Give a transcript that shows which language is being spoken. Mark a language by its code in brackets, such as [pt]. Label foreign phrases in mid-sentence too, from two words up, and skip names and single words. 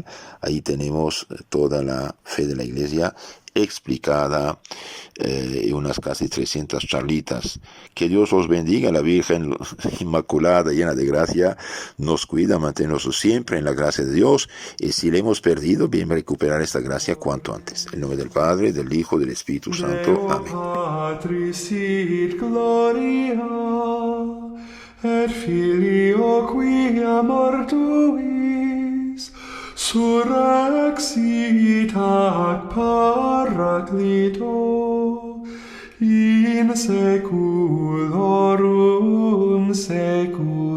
[es] Ahí tenemos toda la fe de la Iglesia explicada, y unas casi 300 charlitas. Que Dios os bendiga, la Virgen Inmaculada, llena de gracia, nos cuida, manténnos siempre en la gracia de Dios, y si le hemos perdido, bien recuperar esta gracia cuanto antes. En nombre del Padre, del Hijo, del Espíritu Santo. Amén. [la] Patris sit gloria, et Filio quia mortuis surrexit ac Paraclito in saeculorum saeculorum.